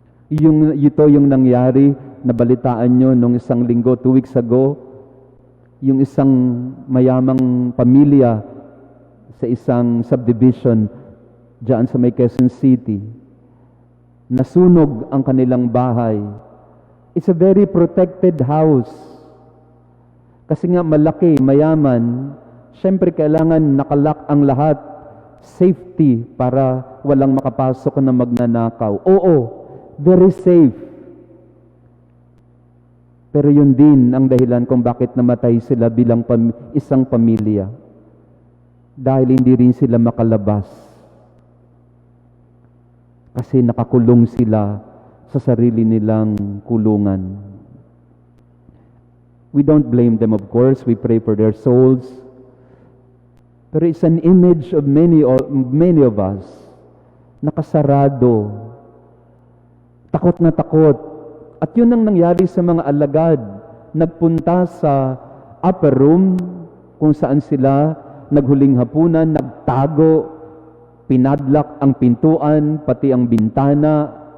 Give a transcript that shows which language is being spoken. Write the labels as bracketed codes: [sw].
[tl] Ito yung nangyari, nabalitaan nyo nung isang linggo, [en] 2 weeks ago, [tl] yung isang mayamang pamilya sa isang subdivision dyan sa may Quezon City. Nasunog ang kanilang bahay. [en] It's a very protected house. [tl] Kasi nga malaki, mayaman, syempre kailangan nakalak ang lahat. Safety para walang makapasok na magnanakaw. Oo, [en] very safe. [tl] Pero yun din ang dahilan kung bakit namatay sila bilang isang pamilya. Dahil hindi rin sila makalabas. Kasi nakakulong sila sa sarili nilang kulungan. [en] We don't blame them, of course. We pray for their souls. Pero it's an image of many of us. [tl] Nakasarado. Takot na takot. At yun ang nangyari sa mga alagad. Nagpunta sa upper room kung saan sila naghuling hapunan, nagtago, pinadlock ang pintuan, pati ang bintana.